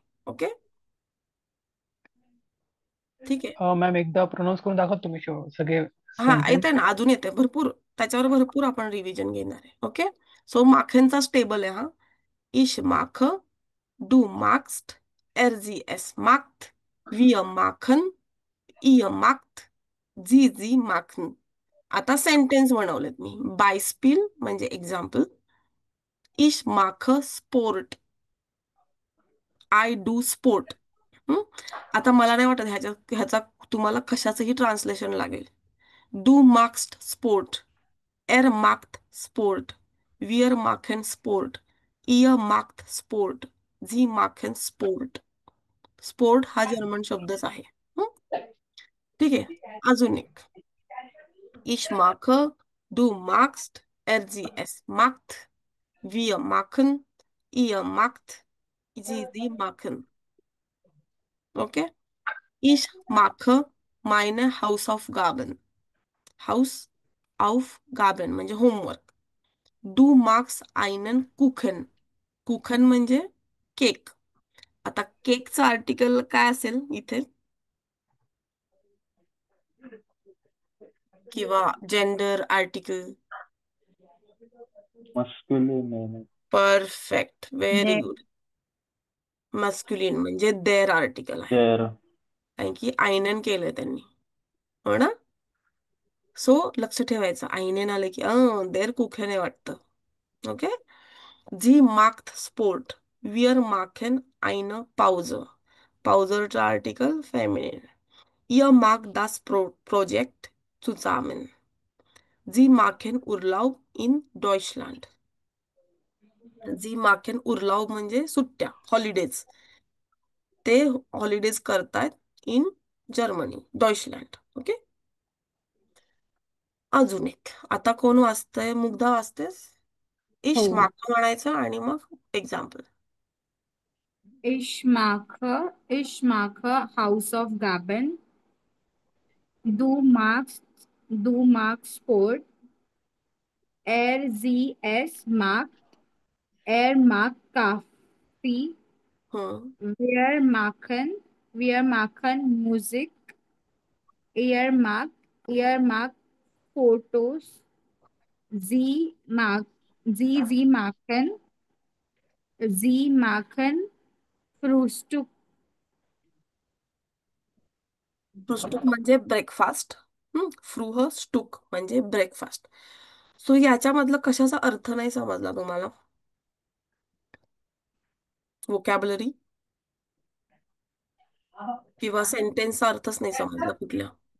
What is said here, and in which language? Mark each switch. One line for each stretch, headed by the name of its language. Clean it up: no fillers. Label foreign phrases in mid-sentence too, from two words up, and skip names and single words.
Marathi: ओके, ठीक आहे. मॅम एकदा प्रोनाऊन्स करून दाखवत तुम्ही सगळे हा, येते सेंटेन्स. ना, अजून येते भरपूर, त्याच्यावर भरपूर आपण रिव्हिजन घेणार आहे. ओके. सो माखेंचा टेबल आहे हा.
German: Ich mach, du machst, RGS macht, wir machen, ihr macht, sie machen.
Marathi: आता सेंटेन्स बनवलेत मी. बायस्पिल म्हणजे एक्झाम्पल.
German: Ich mach Sport,
English: I do sport.
Marathi: आता मला नाही वाटत ह्याचा तुम्हाला कशाचंही ट्रान्सलेशन लागेल.
German: Du machst Sport, er macht Sport, wir machen Sport, ihr macht Sport, sie machen Sport.
Marathi: स्पोर्ट हा जर्मन शब्दच आहे. हं? ठीक आहे. अजून एक.
German: Ich mache, du magst, RGS macht, wir machen, ihr macht, sie machen. Okay? Ich mache meine Hausaufgaben. Haus Aufgaben
Marathi: म्हणजे होमवर्क.
German: Du magst einen Kuchen.
Marathi: कुखन म्हणजे केक. आता केकचं आर्टिकल काय असेल इथे, किंवा जेंडर आर्टिकल? मस्क्युलिन. परफेक्ट, व्हेरी There. गुड. मस्क्युलिन म्हणजे देअर आर्टिकल आहे, देअर. कारण की आयनन केलंय त्यांनी, हो ना. सो लक्ष ठेवायचं, आईनेन आलं की
German: der Kuchen
Marathi: वाटतं.
German: ओके. Sie macht Sport, Wir machen eine Pause.
Marathi: Pauseचं आर्टिकल फेमिनिन.
German: Ihr macht das Projekt zusammen. Sie machen Urlaub in Deutschland. Sie machen Urlaub
Marathi: म्हणजे सुट्ट्या, हॉलिडेज. ते हॉलिडेज करतायत
English: in Germany,
Marathi: डॉइचलँड. ओके. अजून एक. आता कोण वाचतंय? मुग्धा वाचतेस? हो.
German: Ich mache
Marathi: म्हणायचं आणि मग एक्झाम्पल.
German: Ich mache House of Gaben. Du magst Sport. Er Kaffee. हम्म. Wir machen Musik. Er mag Fotos. Sie machen Frühstück.
Marathi: फ्रुस्टुक म्हणजे ब्रेकफास्ट. फ्रूह स्टुक म्हणजे ब्रेकफास्ट. सो याच्यामधलं कशाचा अर्थ नाही समजला तुम्हाला? वोकॅबलरी किंवा सेंटेन्सचा अर्थच नाही समजला कुठल्या?